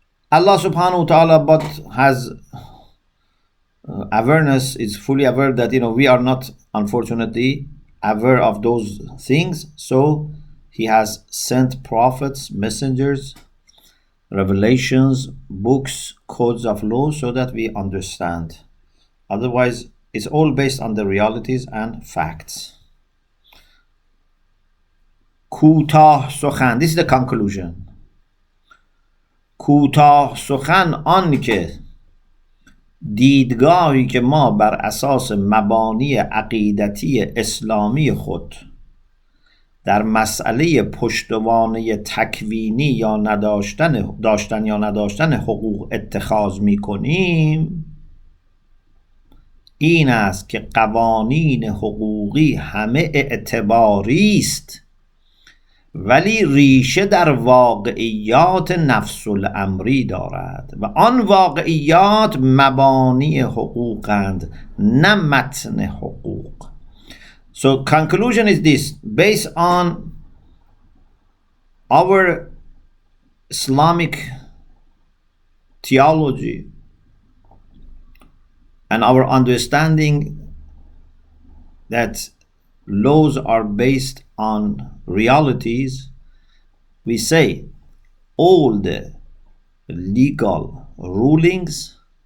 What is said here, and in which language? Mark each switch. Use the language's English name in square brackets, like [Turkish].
[English] Allah subhanahu wa ta'ala but has awareness, is fully aware that we are not unfortunately aware of those things, so he has sent prophets, messengers, revelations, books, codes of law, so that we understand. Otherwise it's all based on the realities and facts. [Persian] کوتاه سخن, [English] this is the conclusion. [Persian] کوتاه سخن آن که دیدگاهی که ما بر اساس مبانی عقیدتی اسلامی خود در مسئله پشتوانه تکوینی یا داشتن یا نداشتن حقوق اتخاذ می کنیم این است که قوانین حقوقی همه اعتباری است ولی ریشه در واقعیات نفس الامری دارد و آن واقعیات مبانی حقوقند نه متن حقوق. [English] So conclusion is this: based on our Islamic theology and our understanding that laws are based on realities, we say all the legal rulings